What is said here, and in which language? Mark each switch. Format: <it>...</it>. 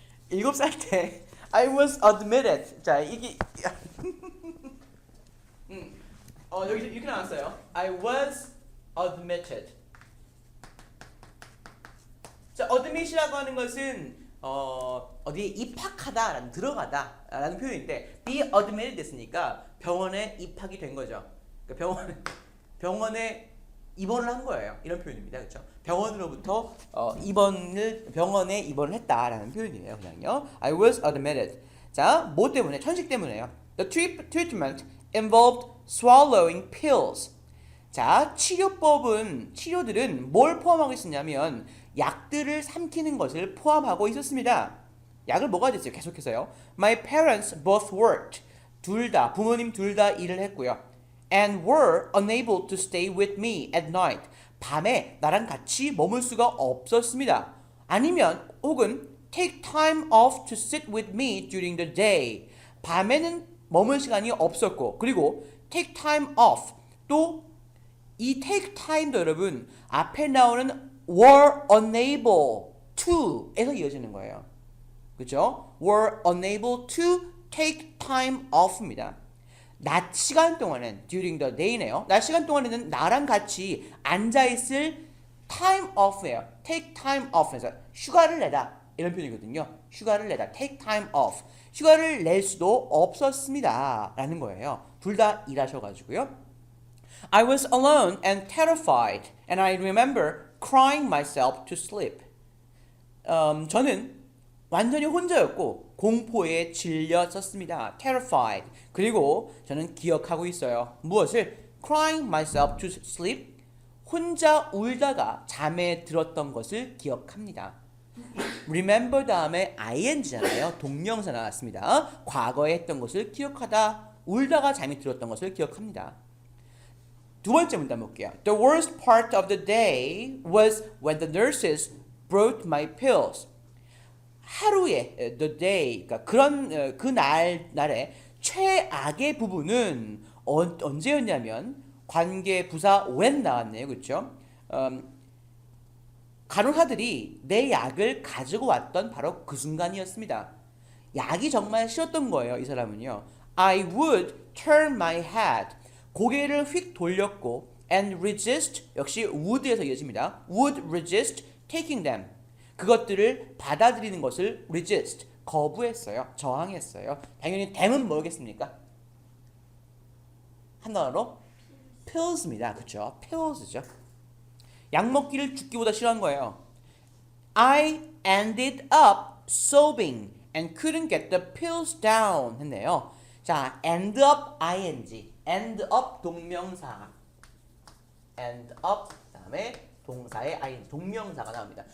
<ko>7살 때</ko> <en>I was admitted.</en> <ko>자, 이게 여기 이렇게 나왔어요.</ko> <en>I was admitted.</en> <ko>자, admit이라고 하는 것은 어디에 입학하다라는 들어가다라는 표현인데 be admitted 됐으니까 병원에 입학이 된 거죠. 그러니까 병원에 입원을 한 거예요. 이런 표현입니다. 그렇죠? 병원으로부터 병원에 입원을 했다라는 표현이에요. 그냥요.</ko> <en>I was admitted.</en> <ko>자, 뭐 때문에? 천식 때문에요.</ko> <en>The treatment involved swallowing pills.</en> <ko>자, 치료들은 뭘 포함하고 있었냐면 약들을 삼키는 것을 포함하고 있었습니다. 약을 먹어야 됐어요. 계속해서요.</ko> <en>My parents both worked.</en> <ko>부모님 둘 다 일을 했고요.</ko> <en>And were unable to stay with me at night.</en> <ko>밤에 나랑 같이 머물 수가 없었습니다. 아니면 혹은</ko> <en>take time off to sit with me during the day.</en> <ko>밤에는 머물 시간이 없었고 그리고 take time off 또 이 take time도 여러분 앞에 나오는</ko> <en>were unable to</en> <ko>에서 이어지는 거예요. 그렇죠?</ko> <en>were unable to take time off입니다.</en> <ko>낮 시간 동안은</ko> <en>during the day</en> <ko>네요. 낮 시간 동안에는 나랑 같이 앉아있을 time off예요. take time off에서 휴가를 내다 이런 표현이거든요. 휴가를 내다 take time off. 휴가를 낼 수도 없었습니다 라는 거예요. 둘 다 일하셔가지고요.</ko> <en>I was alone and terrified and I remember crying myself to sleep.</en> <ko>저는 완전히 혼자였고 공포에 질렸었습니다.</ko> <en>terrified.</en> <ko>그리고 저는 기억하고 있어요. 무엇을?</ko> <en>crying myself to sleep.</en> <ko>혼자 울다가 잠에 들었던 것을 기억합니다. remember 다음에 ing잖아요. 동명사 나왔습니다. 과거에 했던 것을 기억하다. 울다가 잠이 들었던 것을 기억합니다. 두 번째 문단 볼게요.</ko> <en>The worst part of the day was when the nurses brought my pills.</en> <ko>하루의 the day, 그러니까 날의 최악의 부분은 언제였냐면 관계 부사 when 나왔네요, 그렇죠? 간호사들이 내 약을 가지고 왔던 바로 그 순간이었습니다. 약이 정말 싫었던 거예요, 이 사람은요.</ko> <en>I would turn my head.</en> <ko>고개를 휙 돌렸고</ko> <en>and resist</en> <ko>역시 would에서 이어집니다.</ko> <en>would resist taking them.</en> <ko>그것들을 받아들이는 것을 resist, 거부했어요. 저항했어요. 당연히 them은 뭐겠습니까? 한 단어로 pills입니다. 그렇죠? pills죠. 약 먹기를 죽기보다 싫어한 거예요.</ko> <en>I ended up sobbing and couldn't get the pills down</en> <ko>했네요. 자, end up ing, end up 동명사, end up 다음에 동사의 ing, 동명사가 나옵니다.</ko>